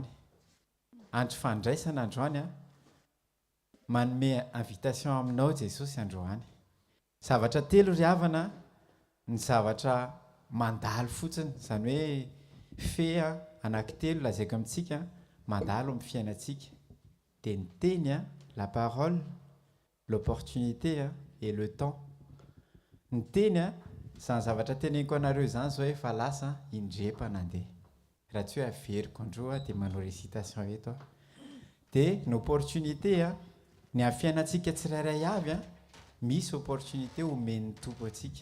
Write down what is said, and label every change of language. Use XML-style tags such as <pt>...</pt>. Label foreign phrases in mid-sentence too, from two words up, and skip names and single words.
<mg>Andro fandraisana androany manome invitation aminao Jesosy androany. Zavatra telo ry havana, ny zavatra mandalo fotsiny, izany hoe fe anankitelo lazaiko amintsika mandalo amin'ny fiainantsika. Dia ny teny</mg> <fr>la parole, l'opportunité et le temps.</fr> <mg>Ny teny izany zavatra teneniko anareo izany zao efa lasa indrepa nandeha. Raha tsy hoe averiko androa dia manao récitation eto. Dia ny opportunité ny amin'ny fiainantsika tsirairay avy misy opportunité omen'ny tompo antsika.</mg>